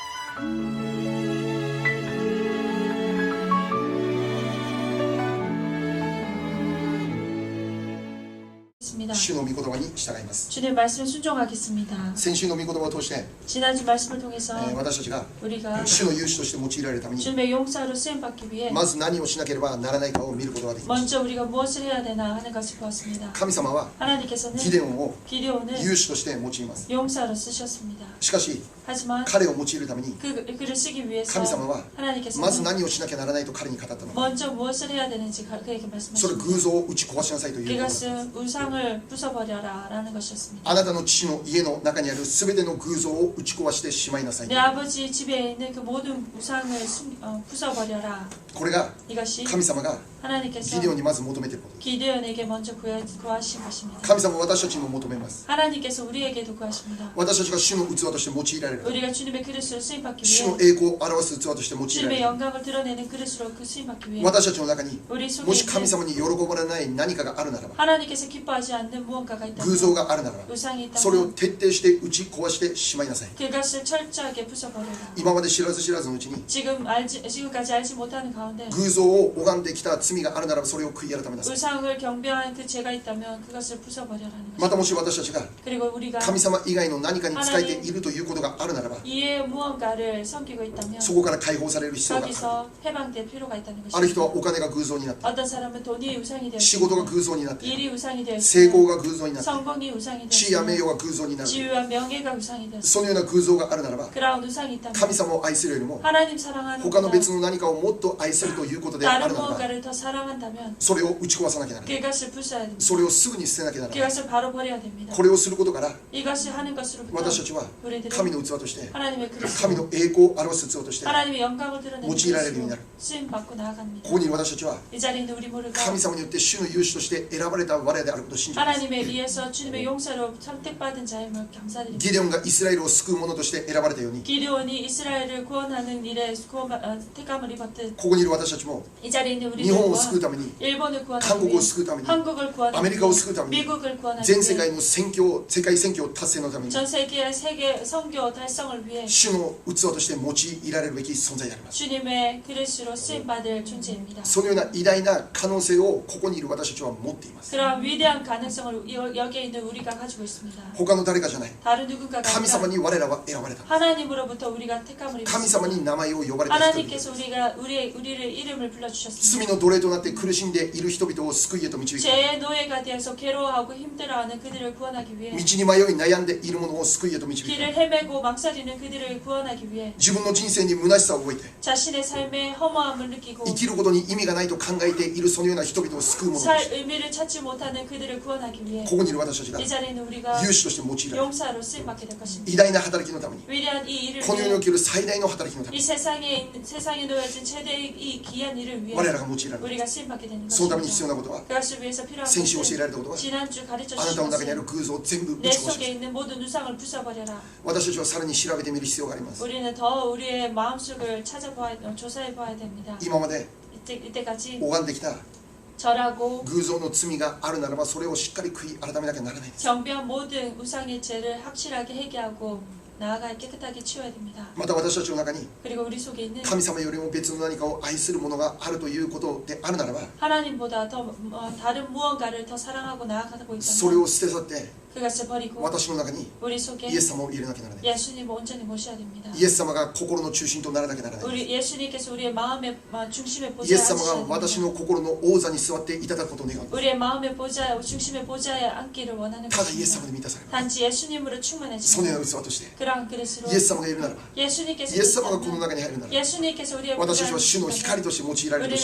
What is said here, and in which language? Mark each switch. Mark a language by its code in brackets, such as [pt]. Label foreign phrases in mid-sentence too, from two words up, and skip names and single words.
[ja] 主の御言葉に従います。 [ko] 주님 말씀에 순종하겠습니다. [ja] 先週の御言葉を通して [ko] 지난주 말씀을 통해서 [ja] 私たちが [ko] 우리가 [ja] 主の勇士として用いられるために [ko] 주님의 용사로 쓰임받기 위해 [ja] まず何をしなければならないかを見ることができました。 [ko] 먼저 우리가 무엇을 해야 되나 하는 것을 보았습니다. [ja] 神様は [ko] 하나님께서는 [ja] ギデオンを [ko] 기드온을 [ja] 勇士として用います。 [ko] 용사로 쓰셨습니다. [ja] しかし [ko] 하지만 [ja] 彼を用いるために [ko] 그를 쓰기 위해서 [ja] 神様は [ko] 하나님께서는 [ja] まず何をしなきゃならないと彼に語ったのか。 [ko] 먼저 무엇을 해야 되는지 그에게 [ja] それ [ko] 말씀하십니다. [ja] 偶像を打ち壊しなさいということです。 [ko] 그것은 우상을 부숴버려라 라는 것이었습니다. [ja] あなたの父の家の中にあるすべての偶像を打ち壊してしまいなさい。 [ko] 내 아버지 집에 있는 그 모든 우상을 부숴버려라. [ja] これが [ko] 이것이 [ja] 神様が [ko] 하나님께서 [ja] ギデオンにまず求めていることです。 [ko] 기드온에게 먼저 구하신 것입니다. [ja] 神様は私たちにも求めます。 [ko] 하나님께서 우리에게도 구하십니다. [ja] 私たちが主の器として用いられる。 [ko] 우리가 주님의 그릇으로 쓰임받기 [ja] 主 [ko] 위해 [ja] の栄光を表す器として用いられ [ko] 주님의 [ja] る。 [ko] 영광을 드러내는 그릇으로 그 쓰임받기 위해 [ja] 私たちの中に [ko] 우리 속에 [ja] もし神 [ko] 있는 [ja] 様に喜ばれない何かがあるならば、 [ko] 하나님께서 기뻐하지 않는 무언가가 [ja] 偶像 [ko] 있다면 [ja] があるならば、 [ko] 우상이 [ja] それを [ko] 있다면 [ja] 徹底して打ち壊してしまいなさい。 [ko] 그것을 철저하게 부숴버려라. [ja] 今まで知らず知らずのうちに [ko] 지금까지 알지 못하는 가운데 [ja] 偶像を拝んできた罪があるならば、それを悔い改めなさい。 [ko] 우상을 경배한 그 죄가 있다면 그것을 부숴버려라는 [ja] また [ko] 것입니다. [ja] もし私たちが [ko] 그리고 우리가 [ja] 神様以外の何かに仕えているということがあるならば、 [ko] 이에 무언가를 섬기고 있다면 [ja] そこから解放される必要がある。 [ko] 거기서 해방될 필요가 있다는 [ja] ある人は [ko] 것입니다. [ja] お金が偶像になって、 [ko] 어떤 사람은 돈이 우상이 [ja] 仕事が [ko] 되었습니다. [ja] 偶像になって、 [ko] 일이 우상이 [ja] 成功 [ko] 되었습니다. [ja] が偶像になって、 [ko] 성공이 우상이 [ja] 地位や名 [ko] 되었습니다. [ja] 誉が偶像になる。 [ko] 지위와 명예가 우상이 되었습니다. [ja] そのような偶像があるならば、 [ko] 그런 우상이 있다면 [ja] 神様を愛するよりも [ko] 하나님 사랑하는 [ja] 他の [ko] 것보다 [ja] 別の何かをもっと愛するということであ [ko] 다른 [ja] るならば、 [ko] 무언가를 더 사랑한다면 [ja] それを打ち壊さなきゃならない。 [ko] 그것을 부숴야 됩니다. [ja] それをすぐに捨てなきゃならない。 [ko] 그것을 바로 버려야 됩니다. [ja] これをすることから、 [ko] 이것을 하는 것으로부터 [ja] 私たちは [ko] 우리들은 [ja] 神の器として、 [ko] 하나님의 그릇, [ja] 神の栄光を表す器として、 [ko] 하나님의 영광을 드러내는 [ja] 用いられるようにな [ko] 그릇으로 [ja] る。 [ko] 쓰임 받고 나아갑니다. [ja] ここにいる私たちは [ko] 이 자리에 있는 우리 모두가 [ja] 神様によって主の勇士として選ばれた我であることを信じます。 [ko] 하나님에 의해서 주님의 용사로 선택받은 자임을 감사드립니다. [ja] ギデオンがイスラエルを救う者として選ばれたように、 [ko] 기드온이 이스라엘을 구원하는 일에 택함을 입었듯 [ja] ここにいる私たちも [ko] 이 자리에 있는 [ja] 日本を [ko] 우리들과 [ja] 救うために、 [ko] 일본을 구원하기 [ja] 韓国 [ko] 위해 [ja] を救うために、 [ko] 한국을 구원하기 [ja] アメリカを救うために、 [ko] 미국을 구원하기 [ja] 全世 [ko] 위해 [ja] 界の世界選挙達成のために、 [ko] 전 세계의 세계 선교 달성을 위해 [ja] 主の器として用いられるべき存在であります。 [ko] 주님의 그릇으로 쓰임받을 존재입니다. [ja] そのような偉大な可能性をここにいる私たちは持っています。 [ko] 그런 위대한 가능성을 여기에 있는 우리가 가지고 있습니다. [ja] 他の誰かじゃない。 [ko] 다른 누군가가 [ja] 神様 [ko] 아니라 [ja] に我らは選ばれた。 [ko] 하나님으로부터 우리가 택함을 [ja] 神様 [ko] 입었습니다. [ja] に名前を呼ばれた人々。 [ko] 하나님께서 우리를 이름을 [ja] 罪 [ko] 불러주셨습니다. [ja] の奴隷となって苦しんでいる人々を救いへと導き、 [ko] 죄의 노예가 되어서 괴로워하고 힘들어하는 그들을 구원하기 위해 [ja] 道に迷い悩んでいる者を救いへと導き、 [ko] 길을 헤매고 망설이는 그들을 구원하기 위해 [ja] 自分の人生に虚しさを覚えて [ko] 자신의 삶의 허무함을 느끼고 [ja] 生きることに意味がないと考えているそのような人々を救う者として、 [ko] 의미를 찾지 못하는 그들을 구원하기 위해 [ja] ここにいる私たちが [ko] 이 자리에 있는 우리가 [ja] 勇士として用いられる [ko] 용사로 쓰임받게 될 것입니다. [ja] 偉大な働きのために、 [ko] 위대한 이 일을 [ja] この世に [ko] 위해 [ja] おける最大の働きのため [ko] 이 [ja] に [ko] 세상에 놓여진 최대의 이 귀한 일을 위해 [ja] 我らが用いられる。 [ko] 우리가 쓰임받게 되는 [ja] そのために必要 [ko] 것입니다. [ja] なことは、 [ko] 그것을 위해서 필요한 [ja] 先週教えら [ko] 것은 [ja] れたことは、 [ko] 지난주 가르쳐 [ja] あな [ko] 주신 [ja] たの中にある [ko] 것은 [ja] 偶像を全部打 [ko] 내 [ja] ち壊し [ko] 속에 있는 모든 우상을 부숴버려라. [ja] 私たちはさらに調べてみる必要があります。 [ko] 우리는 더 우리의 마음속을 조사해 봐야 됩니다. [ja] 今まで [ko] 이때까지 [ja] 拝んできた [ko] 절하고 [ja] 偶像の罪があるならば、それをしっかり悔い改めなきゃならないです。 [ko] 경배한 모든 우상의 죄를 확실하게 회개하고 나아가 깨끗하게 치워야 됩니다. [ja] また私たちの中に [ko] 그리고 우리 속에 있는 [ja] 神様よりも別の何かを愛するものがあるということであるならば、 [ko] 하나님보다 더 다른 무언가를 더 사랑하고 나아가고 [ja] それを [ko] 있다면 [ja] 捨て去って [ko] 그것을 버리고 [ja] 私の中に [ko] 우리 속에 [ja] イエス様を入れなきゃならない。 [ko] 예수님을 온전히 모셔야 됩니다. [ja] イエス様が心の中心とならなきゃならない。 [ko] 우리 예수님께서 우리의 마음의 중심에 [ja] イエ [ko] 보좌에 [ja] ス様が [ko] 앉으셔야 [ja] 私 [ko] 됩니다. [ja] の心の王座に座っていただくことを願う。 [ko] 우리의 마음의 중심의 보좌에 앉기를 원하는 [ja] ただイエス様 [ko] 것입니다. [ja] で満たされる。 [ko] 단지 예수님으로 [ja] そのよう [ko] 충만해지면 [ja] な器として [ko] 그러한 그릇으로 [ja] イエス様がいるならば、 [ko] 예수님께서 [ja] イエス様がこの [ko] 있다면 [ja] 中に入るならば、 [ko] 예수님께서 우리의 [ja] 私たちは [ko] 보좌에 [ja] 主の光 [ko] 앉으시면 [ja] として用いられると